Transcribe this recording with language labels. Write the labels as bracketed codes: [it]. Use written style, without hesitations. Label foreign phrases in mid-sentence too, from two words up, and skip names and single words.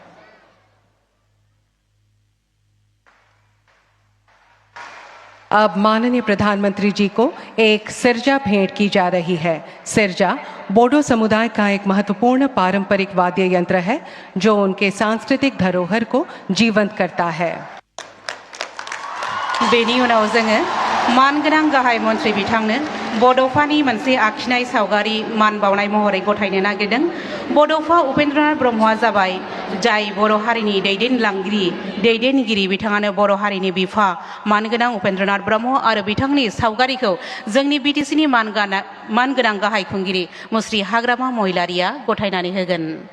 [hi] अब माननीय प्रधानमंत्री जी को एक सिरजा भेंट की जा रही है। सिरजा बोडो समुदाय का एक महत्वपूर्ण पारंपरिक वाद्य यंत्र है जो उनके सांस्कृतिक धरोहर को जीवंत करता है। [brx] बेनि उनाव जोङो मानगोनां गाहाय मन्थ्रि बिथांनो बड'फानि मोनसे आखिनाय सावगारि मान बावनाय महरै गथायनो नागिरदों। बड'फा उपेन्द्रनाथ ब्रह्मआ जाबाय जाय बर' हारिनि दैदेनगिरि बिथाङानो बर' हारिनि बिफा मानगोनां उपेन्द्रनाथ ब्रह्म आरो बिथांनि सावगारिखौ जोंनि बिटिसिनि मानगोनां गाहाय खुंगिरि मुस्रि हाग्रामा महिलारिया गथायनानै होगोन।